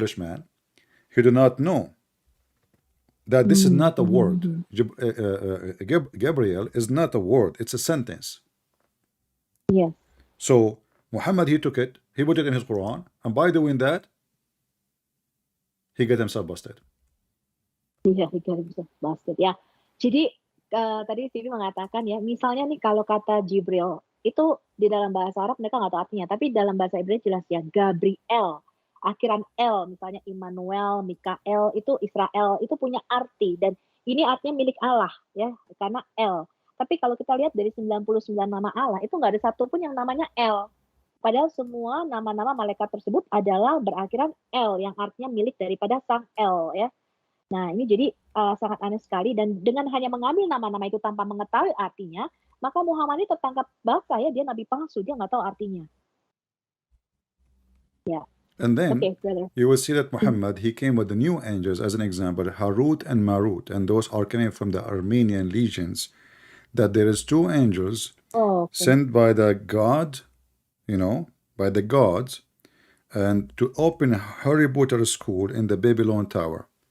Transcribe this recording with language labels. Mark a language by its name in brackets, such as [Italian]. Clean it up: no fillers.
[English] foolish man, he do not know that this is Mm-hmm, not a word. mm-hmm. Gabriel is not a word, it's a sentence. Yes. So Muhammad, he took it, he put it in his Quran, and by doing that, he got himself busted. [Indonesian] Iya, bisa basket. Ya, jadi tadi Vivi mengatakan ya, misalnya nih kalau kata Jibril itu di dalam bahasa Arab mereka nggak tahu artinya, tapi dalam bahasa Ibrani jelas ya Gabriel, akhiran L, misalnya Immanuel, Mikael, itu Israel, itu punya arti dan ini artinya milik Allah ya, karena L. Tapi kalau kita lihat dari 99 nama Allah, itu nggak ada satupun yang namanya L. Padahal semua nama-nama malaikat tersebut adalah berakhiran L, yang artinya milik daripada sang L ya. Nah, ini jadi sangat aneh sekali dan dengan hanya mengambil nama-nama itu tanpa mengetahui artinya, maka Muhammad ini tertangkap basah ya, dia nabi palsu, dia nggak tahu artinya. Ya. [English] And then Okay, brother. you will see that Muhammad, he came with the new angels as an example, Harut and Marut, and those are coming from the Armenian legions, that there is two angels sent by the God, by the gods, and to open Harry Potter school in the Babylon Tower.